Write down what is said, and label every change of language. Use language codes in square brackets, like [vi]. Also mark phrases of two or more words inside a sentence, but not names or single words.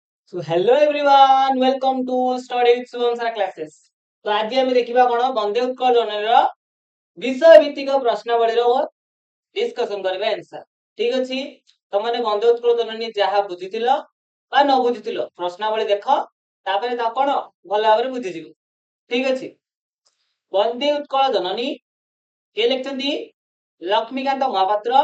[en] So hello everyone, welcome to Study with Subham Sir classes. [hi] तो आज [or] ଆମେ ଦେଖିବା କଣ ବନ୍ଦେ ଉତ୍କଳ ଜନନୀର ବିଷୟ ଭିତ୍ତିକ ପ୍ରଶ୍ନାବଳୀର ଡିସ୍କସନ କରିବା आंसर। ଠିକ ଅଛି ତମାନେ ବନ୍ଦେ ଉତ୍କଳ ଜନନୀ ଯାହା ବୁଝିଥିଲ ବା ନ ବୁଝିଥିଲ ପ୍ରଶ୍ନାବଳୀ ଦେଖ ତାପରେ ତା କଣ ଭଲ ଭାବରେ ବୁଝିଯିବ। ଠିକ ଅଛି ବନ୍ଦେ ଉତ୍କଳ ଜନନୀ କିଏ ଲେଖିଛନ୍ତି ଲକ୍ଷ୍ମୀକାନ୍ତ ମହାପାତ୍ର।